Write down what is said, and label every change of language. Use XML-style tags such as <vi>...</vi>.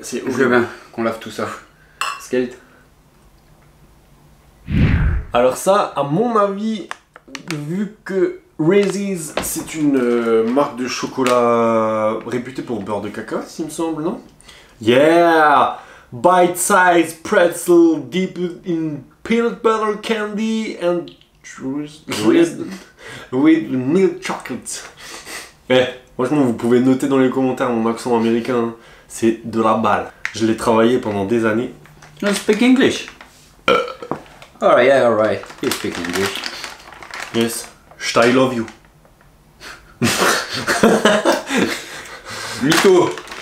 <fr>c'est je veux bien qu'on lave tout ça. Skate. Alors ça, à mon avis, vu que Reese's c'est une marque de chocolat réputée pour beurre de cacahuète, s'il me semble, non?</fr> <en>Yeah! Bite-sized pretzel dipped in peanut butter candy and with milk chocolate.</en> <fr>Eh, franchement, vous pouvez noter dans les commentaires mon accent américain, hein. C'est de la balle. Je l'ai travaillé pendant des années.</fr> <en>No, speak English. Alright, yeah, alright. You speak English. Yes. I love you.</en> <fr>Mytho.</fr>